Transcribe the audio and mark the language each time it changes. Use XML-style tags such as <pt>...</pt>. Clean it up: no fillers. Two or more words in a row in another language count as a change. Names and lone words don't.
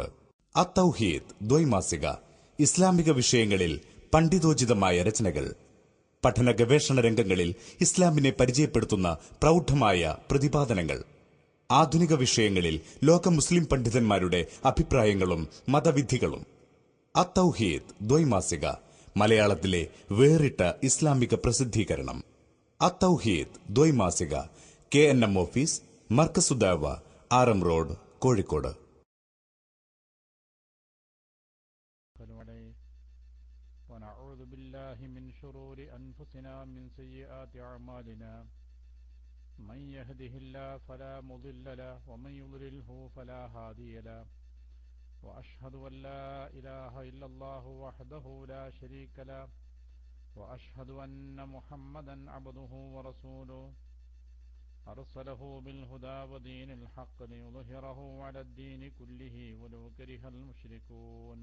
<ml>അത്തൗഹീദ് ദ്വൈമാസിക, ഇസ്ലാമിക വിഷയങ്ങളിൽ പണ്ഡിതോചിതമായ രചനകൾ, പഠന ഗവേഷണ രംഗങ്ങളിൽ ഇസ്ലാമിനെ പരിചയപ്പെടുത്തുന്ന പ്രൗഢമായ പ്രതിപാദനങ്ങൾ, ആധുനിക വിഷയങ്ങളിൽ ലോക മുസ്ലിം പണ്ഡിതന്മാരുടെ അഭിപ്രായങ്ങളും മതവിധികളും. അത്തൗഹീദ് ദ്വൈമാസിക, മലയാളത്തിലെ വേറിട്ട ഇസ്ലാമിക പ്രസിദ്ധീകരണം. അത്തൗഹീദ് ദ്വൈമാസിക, KNM ഓഫീസ്, മർക്കസുദ്ദഅവ, ആറം റോഡ്, കോഴിക്കോട്.</ml> <ar>ونعوذ بالله من شرور أنفسنا من سيئات أعمالنا من يهده الله فلا مضل له ومن يضلله فلا هادي له وأشهد أن لا إله إلا الله وحده لا شريك له وأشهد أن محمدا عبده ورسوله أرسله بالهدى ودين الحق ليظهره على الدين كله ولو كره المشركون.</ar>